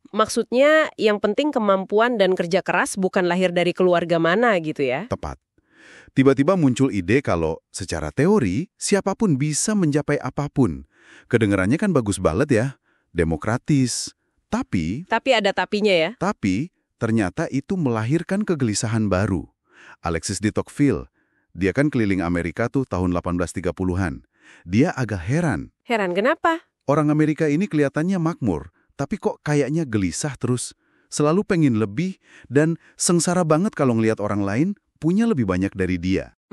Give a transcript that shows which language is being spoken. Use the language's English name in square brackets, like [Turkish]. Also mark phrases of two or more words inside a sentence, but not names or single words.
[Indonesian] Maksudnya yang penting kemampuan dan kerja keras bukan lahir dari keluarga mana gitu ya? Tepat. Tiba-tiba muncul ide kalau secara teori siapapun bisa mencapai apapun. Kedengarannya kan bagus banget ya, demokratis. Tapi ada tapinya ya? Tapi ternyata itu melahirkan kegelisahan baru. Alexis de Tocqueville, dia kan keliling Amerika tuh tahun 1830-an. Dia agak heran. Heran kenapa? Orang Amerika ini kelihatannya makmur, tapi kok kayaknya gelisah terus. Selalu pengen lebih dan sengsara banget kalau ngelihat orang lain punya lebih banyak dari dia.